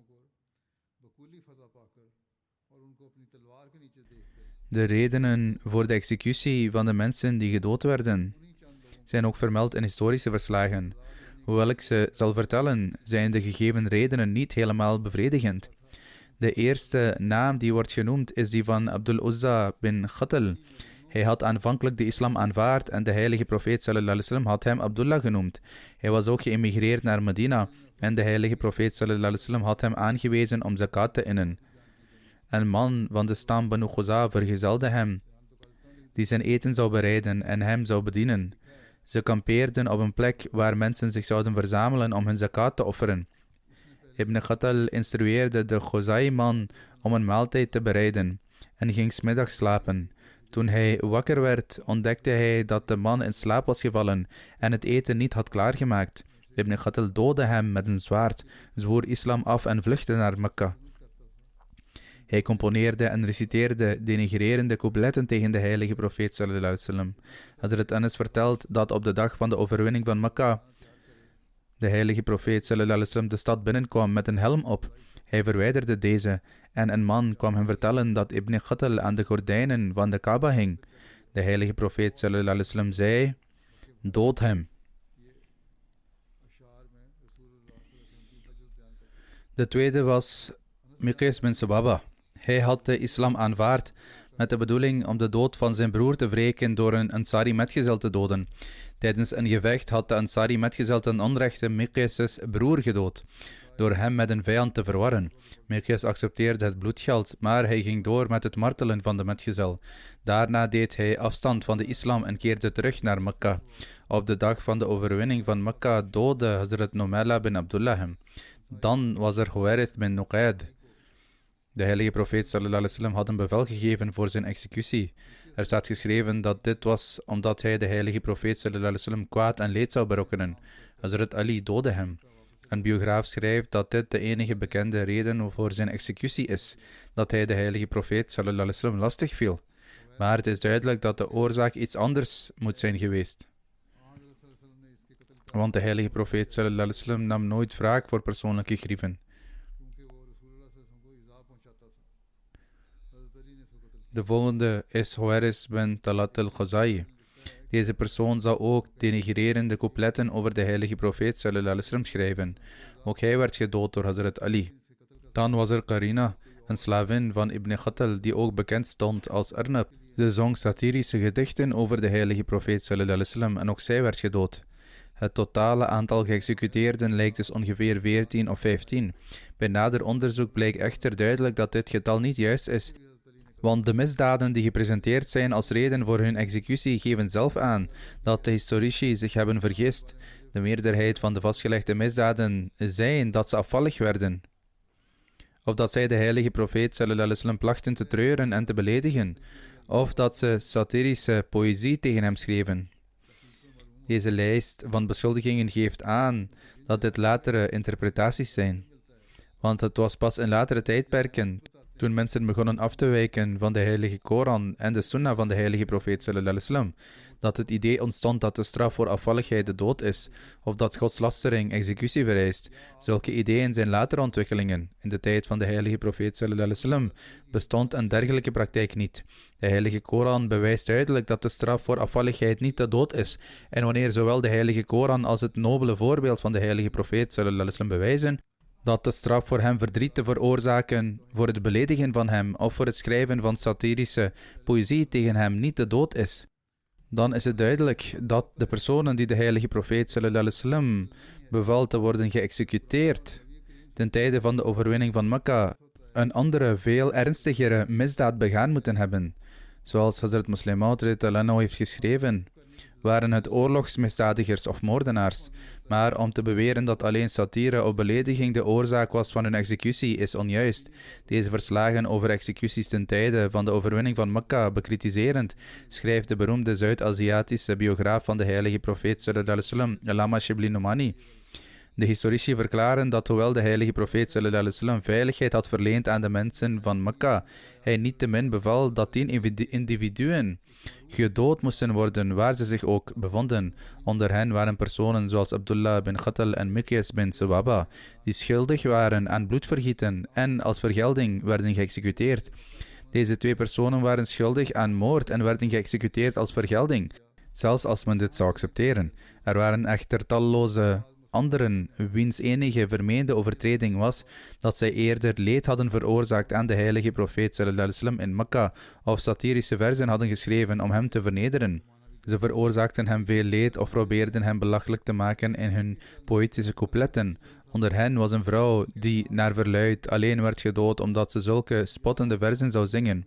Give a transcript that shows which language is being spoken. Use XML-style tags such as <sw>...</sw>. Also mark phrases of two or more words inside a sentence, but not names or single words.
<nl>De redenen voor de executie van de mensen die gedood werden zijn ook vermeld in historische verslagen. Hoewel ik ze zal vertellen, zijn de gegeven redenen niet helemaal bevredigend. De eerste naam die wordt genoemd is die van Abdul Uzza bin Khatal. Hij had aanvankelijk de islam aanvaard en de heilige profeet</nl> <ar>صلى الله عليه وسلم</ar> <nl>had hem Abdullah genoemd. Hij was ook geëmigreerd naar Medina en de heilige profeet</nl> <ar>صلى الله عليه وسلم</ar> <nl>had hem aangewezen om zakat te innen. Een man van de stam Banu Khuza vergezelde hem, die zijn eten zou bereiden en hem zou bedienen. Ze kampeerden op een plek waar mensen zich zouden verzamelen om hun zakat te offeren. Ibn Khatal instrueerde de Khuzai-man om een maaltijd te bereiden en ging 's middags slapen. Toen hij wakker werd, ontdekte hij dat de man in slaap was gevallen en het eten niet had klaargemaakt. Ibn Khatal doodde hem met een zwaard, zwoer islam af en vluchtte naar Mekka. Hij componeerde en reciteerde denigrerende coupletten tegen de heilige profeet</nl> <ar>صلى الله عليه وسلم.</ar> <nl>Hazrat Anas vertelt dat op de dag van de overwinning van Mekka de heilige profeet</nl> <ar>صلى الله عليه وسلم</ar> <nl>de stad binnenkwam met een helm op. Hij verwijderde deze en een man kwam hem vertellen dat Ibn Khatal aan de gordijnen van de Kaaba hing. De heilige profeet</nl> <ar>صلى الله عليه وسلم</ar> <nl>zei, dood hem. De tweede was Miqyas bin Subaba. Hij had de islam aanvaard met de bedoeling om de dood van zijn broer te wreken door een Ansari metgezel te doden. Tijdens een gevecht had de Ansari metgezel ten onrechte Miqyas' broer gedood. door hem met een vijand te verwarren. Miqyas accepteerde het bloedgeld, maar hij ging door met het martelen van de metgezel. Daarna deed hij afstand van de islam en keerde terug naar Mekka. Op de dag van de overwinning van Mekka doodde Hazrat Numala bin Abdullah hem. Dan was er Huwairith bin Nuqayd. De heilige profeet</nl> <ar>صلى الله عليه وسلم</ar> <nl>had een bevel gegeven voor zijn executie. Er staat geschreven dat dit was omdat hij de heilige profeet</nl> <ar>صلى الله عليه وسلم</ar> <nl>kwaad en leed zou berokkenen. Hazrat Ali doodde hem. Een biograaf schrijft dat dit de enige bekende reden voor zijn executie is, dat hij de heilige profeet</nl> <ar>صلى الله عليه وسلم</ar> <nl>lastig viel. Maar het is duidelijk dat de oorzaak iets anders moet zijn geweest. Want de heilige profeet</nl> <ar>صلى الله عليه وسلم</ar> <nl>nam nooit wraak voor persoonlijke grieven. De volgende is Huwairith bin Talat al-Khuzai. Deze persoon zal ook denigrerende coupletten over de heilige profeet</nl> <ar>صلى الله عليه وسلم</ar> <nl>schrijven. Ook hij werd gedood door Hazrat Ali. Dan was er Qarina, een slavin van Ibn Khattal, die ook bekend stond als Arnab. Ze zong satirische gedichten over de heilige profeet</nl> <ar>صلى الله عليه وسلم</ar> <nl>en ook zij werd gedood. Het totale aantal geëxecuteerden lijkt dus ongeveer 14 of 15. Bij nader onderzoek blijkt echter duidelijk dat dit getal niet juist is, want de misdaden die gepresenteerd zijn als reden voor hun executie geven zelf aan dat de historici zich hebben vergist. De meerderheid van de vastgelegde misdaden zijn dat ze afvallig werden, of dat zij de heilige profeet</nl> <ar>صلى الله عليه وسلم</ar> <nl>plachten te treuren en te beledigen, of dat ze satirische poëzie tegen hem schreven. Deze lijst van beschuldigingen geeft aan dat dit latere interpretaties zijn, want het was pas in latere tijdperken, toen mensen begonnen af te wijken van de heilige Koran en de sunnah van de heilige profeet</nl> <ar>صلى الله عليه وسلم,</ar> <nl>dat het idee ontstond dat de straf voor afvalligheid de dood is, of dat godslastering executie vereist. Zulke ideeën zijn latere ontwikkelingen. In de tijd van de heilige profeet</nl> <ar>صلى الله عليه وسلم</ar> <nl>bestond een dergelijke praktijk niet. De heilige Koran bewijst duidelijk dat de straf voor afvalligheid niet de dood is, en wanneer zowel de heilige Koran als het nobele voorbeeld van de heilige profeet</nl> <ar>صلى الله عليه وسلم</ar> <nl>bewijzen dat de straf voor hem verdriet te veroorzaken, voor het beledigen van hem of voor het schrijven van satirische poëzie tegen hem niet de dood is, dan is het duidelijk dat de personen die de heilige profeet</nl> <ar>صلى الله عليه وسلم</ar> <nl>beval te worden geëxecuteerd ten tijde van de overwinning van Mekka een andere, veel ernstigere misdaad begaan moeten hebben. Zoals Hazrat Muslim Maud heeft geschreven, waren het oorlogsmisdadigers of moordenaars. Maar om te beweren dat alleen satire of belediging de oorzaak was van hun executie is onjuist. Deze verslagen over executies ten tijde van de overwinning van Mekka bekritiserend, schrijft de beroemde Zuid-Aziatische biograaf van de heilige profeet</nl> <ar>صلى الله عليه وسلم,</ar> <nl>Allama Shibli Nomani. De historici verklaren dat hoewel de heilige profeet</nl> <ar>صلى الله عليه وسلم</ar> <nl>veiligheid had verleend aan de mensen van Mekka, hij niettemin beval dat 10 individuen gedood moesten worden waar ze zich ook bevonden. Onder hen waren personen zoals Abdullah bin Khattal en Miqyas bin Suwaba, die schuldig waren aan bloedvergieten en als vergelding werden geëxecuteerd. Deze 2 personen waren schuldig aan moord en werden geëxecuteerd als vergelding, zelfs als men dit zou accepteren. Er waren echter talloze anderen wiens enige vermeende overtreding was dat zij eerder leed hadden veroorzaakt aan de heilige profeet</nl> <ar>صلى الله عليه وسلم</ar> <nl>in Mekka of satirische verzen hadden geschreven om hem te vernederen. Ze veroorzaakten hem veel leed of probeerden hem belachelijk te maken in hun poëtische coupletten. Onder hen was een vrouw die naar verluidt alleen werd gedood omdat ze zulke spottende verzen zou zingen.</nl>